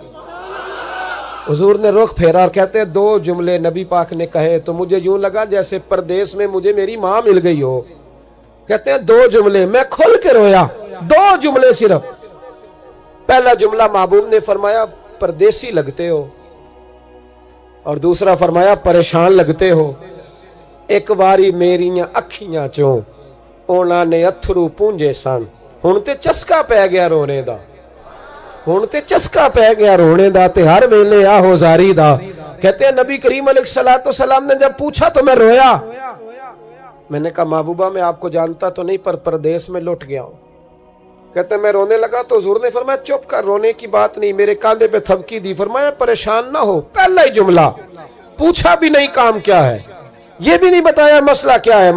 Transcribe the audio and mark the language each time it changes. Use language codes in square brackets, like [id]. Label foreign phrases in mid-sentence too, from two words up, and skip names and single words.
[ur] حضور نے رخ پھیرا اور کہتے ہیں 2 جملے نبی پاک نے کہے تو مجھے یوں لگا جیسے پردیس میں مجھے میری ماں مل گئی ہو. کہتے ہیں 2 جملے، میں کھل کے رویا. 2 جملے صرف. پہلا جملہ محبوب نے فرمایا پردیسی لگتے ہو، اور دوسرا فرمایا پریشان لگتے ہو. [pa] ایک واری میریاں اکھیاں چوں اونا نے اتھرو پونجے سن. ہن تے چسکا پہ گیا رونے دا, ہن تے چسکا پہ گیا رونے دا, تے ہر ویلے آہو زاری دا. [ur] کہتے ہیں نبی کریم علیہ السلام نے جب پوچھا تو میں رویا. میں نے کہا محبوبہ میں آپ کو جانتا تو نہیں پر پردیس میں لٹ گیا ہوں. کہتے ہیں میں رونے لگا تو حضور نے فرمایا چپ کر, رونے کی بات نہیں. میرے کاندھے پہ تھپکی دی, فرمایا پریشان نہ ہو. پہلا ہی جملہ, پوچھا بھی نہیں کام کیا ہے, یہ بھی نہیں بتایا مسئلہ کیا ہے.